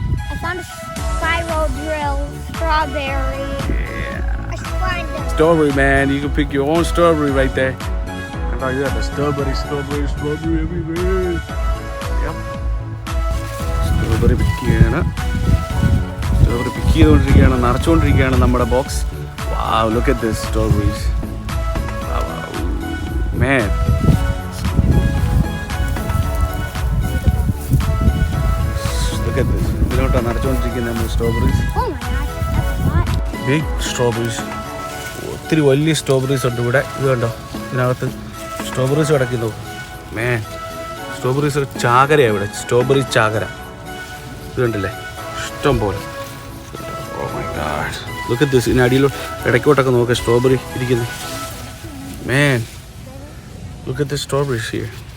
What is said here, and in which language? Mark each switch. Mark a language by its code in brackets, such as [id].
[en] I found a spiral drill strawberry. Yeah. I find them. Strawberry, man. You can pick your own strawberry right there. I thought you had the strawberry everywhere. Yep. [ml] Strawberry pick ചെയ്യാണ്. Strawberry pick ചെയ്തുകൊണ്ടിരിക്കുകയാണ്, നിറച്ചുകൊണ്ടിരിക്കുകയാണ് നമ്മുടെ box. [en] Wow, look at this strawberries. Wow. Man. Look at this. [ml] ഇതിലോട്ടാണ് നിറച്ചുകൊണ്ടിരിക്കുന്നത് നമ്മൾ strawberries. [en] Oh my gosh, that's a lot. Big strawberries. [ml] ഒത്തിരി വലിയ strawberries ഉണ്ട് ഇവിടെ. ഇത് കണ്ടോ, ഇതിനകത്ത് സ്ട്രോബെറീസ് കിടക്കുന്നു. Man, സ്ട്രോബെറീസ് ചാകരയാണ് ഇവിടെ. സ്ട്രോബെറി ചാകര. ഇത് കണ്ടില്ലേ, ഇഷ്ടം പോലെ. [en] Oh my god. Look at this. [ml] ഇതിന് അടിയിലോട്ട് ഇടയ്ക്കോട്ടൊക്കെ നോക്കുക സ്ട്രോബെറി ഇരിക്കുന്നു. [en] Man, look at the strawberries here.